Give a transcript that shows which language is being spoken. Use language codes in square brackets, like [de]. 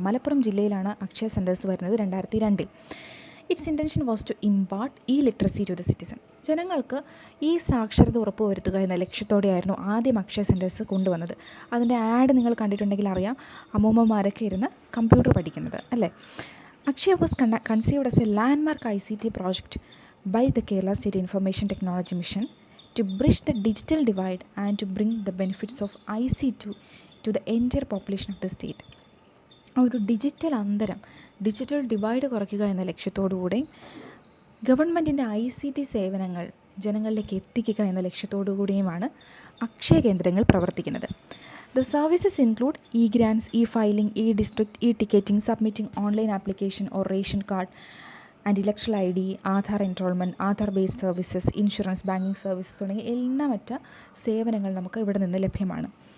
[ml] മലപ്പുറം ജില്ലയിലാണ് അക്ഷയ സെൻറ്റേഴ്സ് വരുന്നത് 2002. [en] Its intention was to impart literacy to the citizen. [ml] ജനങ്ങൾക്ക് ഈ സാക്ഷരത ഉറപ്പുവരുത്തുക എന്ന ലക്ഷ്യത്തോടെയായിരുന്നു ആദ്യം അക്ഷയ സെൻറ്റേഴ്സ് കൊണ്ടുവന്നത്. അതിൻ്റെ ആഡ് നിങ്ങൾ കണ്ടിട്ടുണ്ടെങ്കിൽ അറിയാം, അമ്മൂമ്മമാരൊക്കെ ഇരുന്ന് കമ്പ്യൂട്ടർ പഠിക്കുന്നത് അല്ലേ. [en] Akshaya was conceived as a landmark ICT project by the Kerala State Information Technology Mission to bridge the digital divide and to bring the benefits of ICT to the entire population of the state. [ml] ഒരു digital അന്തരം, digital divide കുറയ്ക്കുക എന്ന ലക്ഷ്യത്തോടുകൂടി ഗവൺമെൻറ്റിൻ്റെ ICT സേവനങ്ങൾ ജനങ്ങളിലേക്ക് എത്തിക്കുക എന്ന ലക്ഷ്യത്തോടു കൂടിയുമാണ് അക്ഷയ കേന്ദ്രങ്ങൾ പ്രവർത്തിക്കുന്നത്. [en] The services include e-grants, e-filing, e-district, e-ticketing, submitting online application or ration card and electoral ID, Aadhaar enrolment, Aadhaar based services, insurance, banking services [ml] തുടങ്ങിയ എണ്ണമറ്റ സേവനങ്ങൾ നമുക്ക് ഇവിടെ നിന്ന് ലഭ്യമാണ്.